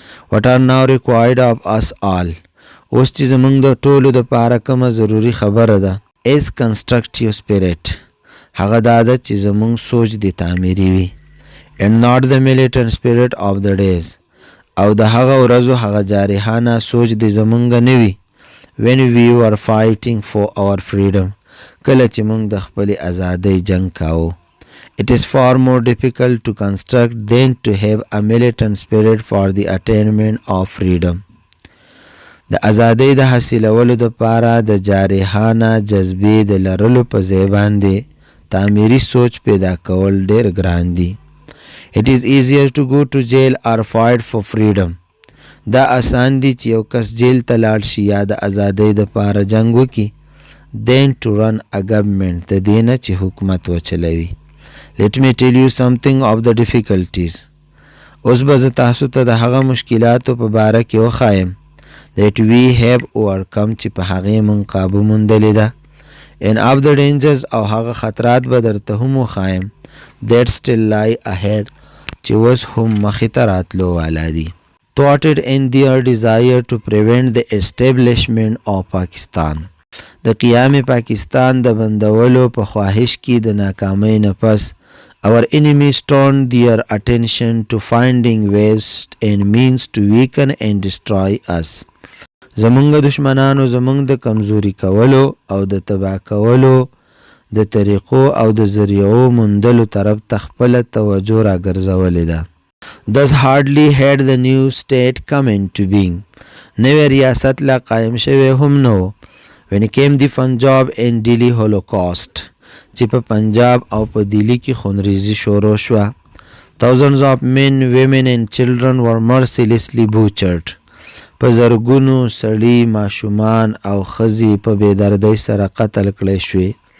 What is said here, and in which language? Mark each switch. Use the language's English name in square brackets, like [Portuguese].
[English] What are now required of us all، [Pashto] اوس چې زمونږ د ټولو د پاره کومه ضروری خبره ده، [English] is constructive spirit، [Pashto] هغه دا ده چې زمونږ سوچ د تعمیري وي، [English] and not the militant spirit of the days، [Pashto] او د هغه ورځو هغه جارحانه سوچ د زمونږ نه وي، [English] when we were fighting for our freedom، [Pashto] کله چې مونږ د خپلې ازادۍ جنگ کاوه. [English] It is far more difficult to construct than to have a militant spirit for the attainment of freedom. [Pashto] د ازادۍ د حاصلولو د پاره د جارحانه جذبې د لرلو په ځای باندې تعمیري سوچ پیدا کول ډیر ګران دي. [English] It is easier to go to jail or fight for freedom، [Pashto] دا آسان دي چې یو کس جیل ته لاړ شي یا د ازادۍ د پاره جنگ وکړي، [English] then to run a government، [Pashto] د دې نه چې حکومت وچلوي. [English] Let me tell you something of the difficulties، [Pashto] اوس به زه تاسو ته د هغه مشکلاتو په باره کې وښایم [English] that we have overcome [Pashto] چې په هغې مونږ قابو موندلې ده، [English] and of the dangers [Pashto] او هغه خطرات به درته هم وښایم [English] that still lie ahead [Pashto] چې اوس هم مخې ته راتلو والا دي. [English] thwarted in their desire to prevent the establishment of Pakistan، [Pashto] د قیام پاکستان د بندولو په خواهش کې د ناکامۍ نه پس [English] our enemies turned their attention to finding ways and means to weaken and destroy us. [Pashto] زمونږ دشمنانو زمونږ د کمزوري کولو او د تباه کولو د طریقو او د ذریعو موندلو طرف ته خپله توجه راګرځولې ده. [English] Thus hardly had the new state come into being، [Pashto] نوی ریاست لا قائم شوی هم نو، [English] when came the Punjab and Delhi Holocaust، [Pashto] چې په پنجاب او په دلی کې خونریزي شروع شوه. [English] Thousands of men, women and children were mercilessly butchered، [Pashto] په زرګونو سړي، ماشومان او ښځې په بېدردۍ سره قتل کړی شوې.